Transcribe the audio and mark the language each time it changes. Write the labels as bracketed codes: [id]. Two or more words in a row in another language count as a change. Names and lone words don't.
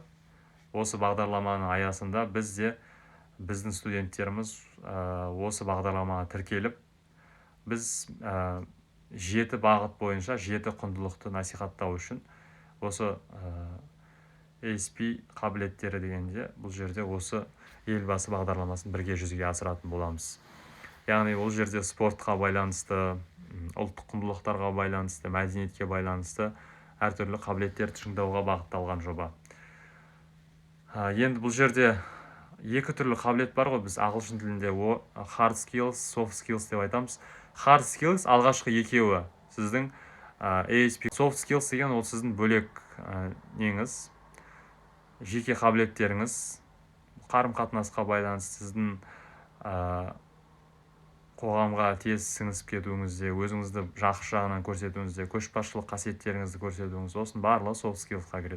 [kk] Осы бағдарламаның аясында біздің студенттеріміз осы бағдарламаға тіркеліп, біз 7 бағыт бойынша 7 құндылықты насихаттау үшін осы ASP қабілеттері дегенде, бұл жерде осы елбасы бағдарламасын бірге жүзеге асыратын боламыз. Яғни бұл жерде спортқа байланысты, ұлттық құндылықтарға байланысты, мәдениетке байланысты әртүрлі қабілеттерді шыңдауға бағытталған жоба. Енді бұл жерде 2 түрлі қабілет бар ғой, біз ағылшын тілінде [en] hard skills, soft skills [kk] деп айтамыз. [en] Hard skills [kk] алғашқы екеуі сіздің ASP. [en] Soft skills [kk] деген ол сіздің бөлек неңіз, жеке қабілеттеріңіз, қарым-қатынасқа байланысты сіздің қоғамға тез сіңісіп кетуіңізде, өзіңізді жақсы жағынан көрсетуіңізде, көшбасшылық қасиеттеріңізді көрсетуіңіз, осының барлығы [en] soft skillsқа [kk] кіреді.